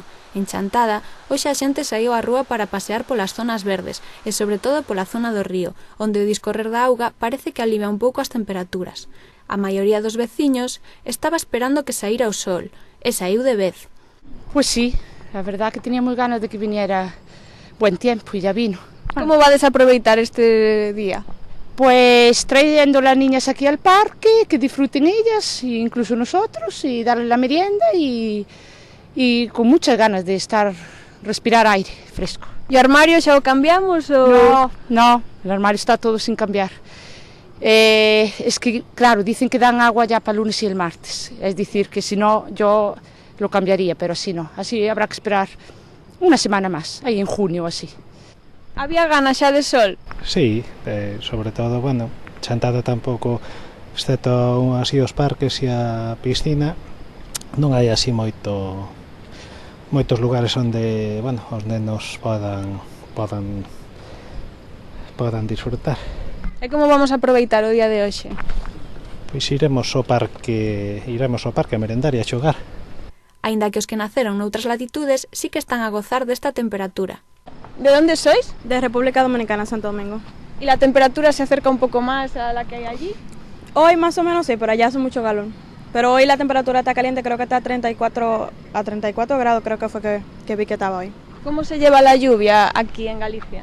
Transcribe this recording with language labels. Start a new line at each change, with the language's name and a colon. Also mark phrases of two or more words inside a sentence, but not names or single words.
Galician: En Chantada, hoxe a xente saíu á rúa para pasear polas zonas verdes e sobre todo pola zona do río, onde o discorrer da auga parece que alivia un pouco as temperaturas. A maioría dos veciños estaba esperando que saíra o sol, e saíu de vez. Pois sí,
Spanish: a verdad que teníamos ganas de que viniera buen tempo e ya vino.
Galician: Como vades a aproveitar este día?
Spanish: Pues trayendo las niñas aquí al parque, que disfruten ellas, e incluso nosotros, y darles la merienda y con muchas ganas de respirar aire fresco.
Galician: ¿Y o armario xa o cambiamos?
Spanish: No, el armario está todo sin cambiar. Es que, claro, dicen que dan agua ya para el lunes y el martes, es decir, que si no yo lo cambiaría, pero así no, así habrá que esperar una semana más, ahí en junio o así.
Galician: Había ganas xa de sol? Sí, sobre todo, bueno, Chantada tampouco, excepto así os parques e a piscina, non hai así moitos lugares onde, bueno, os nenos podan disfrutar. E como vamos a aproveitar o día de hoxe? Pois iremos ao parque a merendar e a xogar. Aínda que os que naceron noutras latitudes sí que están a gozar desta temperatura.
Spanish: ¿De dónde sois? De República Dominicana, Santo Domingo. ¿Y la temperatura se acerca un poco más a la que hay allí? Hoy más o menos sí, pero allá hace mucho calor. Pero hoy la temperatura está caliente, creo que está a 34 grados, creo que fue que vi que estaba hoy. ¿Cómo se lleva la lluvia aquí en Galicia?